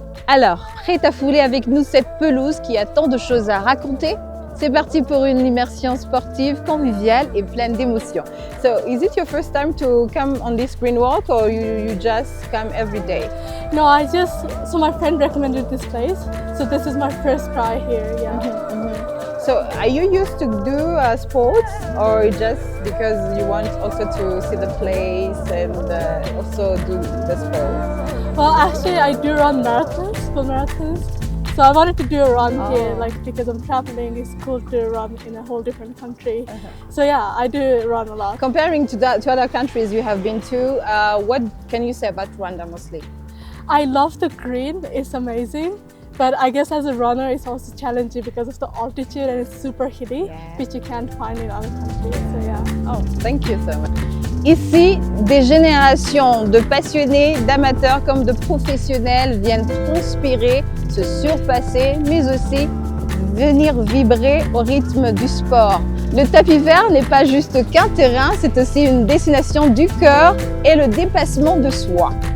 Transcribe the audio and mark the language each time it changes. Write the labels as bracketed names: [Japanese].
[French] Alors, prête à fouler avec nous cette pelouse qui a tant de choses à raconter? C'est parti pour une immersion sportive, conviviale et pleine d'émotions. [English] So, is it your first time to come on this green walk or you just come every day? No, so my friend recommended this place, so this is my first try here, yeah. So, are you used to do sports or just because you want also to see the place and also do the sports? Well, actually, I do run marathons, full marathons. So I wanted to do a run here, because I'm traveling, it's cool to run in a whole different country. So yeah, I do run a lot. Comparing to other countries you have been to, what can you say about Rwanda mostly? I love the green, it's amazing. But I guess as a runner, it's also challenging because of the altitude and it's super hilly, which you can't find in other countries. So yeah. Oh, thank you so much. [French] Ici, des générations de passionnés, d'amateurs comme de professionnels viennent transpirer, se surpasser, mais aussi venir vibrer au rythme du sport. Le tapis vert n'est pas juste qu'un terrain, c'est aussi une destination du cœur et le dépassement de soi.